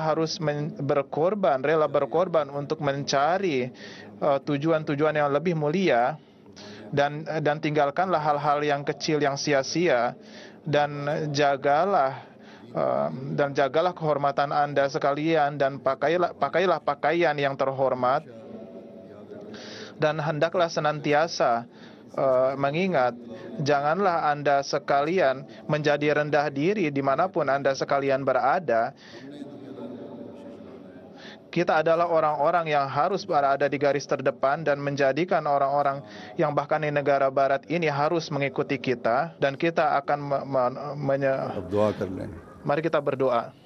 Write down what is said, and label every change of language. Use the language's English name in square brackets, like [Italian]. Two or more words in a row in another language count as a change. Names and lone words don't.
[Indonesian] harus rela berkorban untuk mencari tujuan-tujuan yang lebih mulia, dan tinggalkanlah hal-hal yang kecil yang sia-sia, dan jagalah kehormatan Anda sekalian, dan pakailah pakaian yang terhormat, dan hendaklah senantiasa mengingat, janganlah Anda sekalian menjadi rendah diri dimanapun Anda sekalian berada. Kita adalah orang-orang yang harus berada di garis terdepan dan menjadikan orang-orang yang bahkan di negara barat ini harus mengikuti kita, dan kita akan [Hindi] अब दुआ कर लें। [Indonesian] mari kita berdoa.